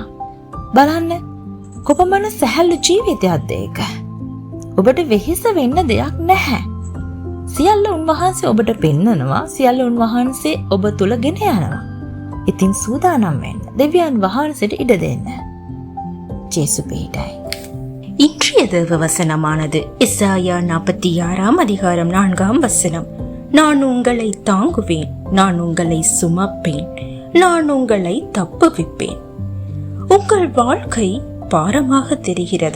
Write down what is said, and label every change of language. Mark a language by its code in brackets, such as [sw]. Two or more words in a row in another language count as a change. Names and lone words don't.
[si] බලන්න, කොපමණ සැහැල්ලු ජීවිතයක්ද ඒක. ඔබට වෙහෙස වෙන්න දෙයක් නැහැ. සියල්ල උන්වහන්සේ ඔබට පෙන්නනවා, සියල්ල උන්වහන්සේ ඔබ තුල ගෙන යනවා. ඉතින් සූදානම් වෙන්න, දෙවියන් වහන්සේට ඉඩ දෙන්න. ජේසු පිටයි. [ta] இன்றைய தேவ வசனமானது எசாயா 46 அதிகாரம் 4 வசனம். நான் உங்களை தாங்குவேன், நான் உங்களை சுமப்பேன், நான் உங்களை தப்புவிப்பேன். உங்கள் வாழ்க்கை பாரமாக தெரிகிறதா?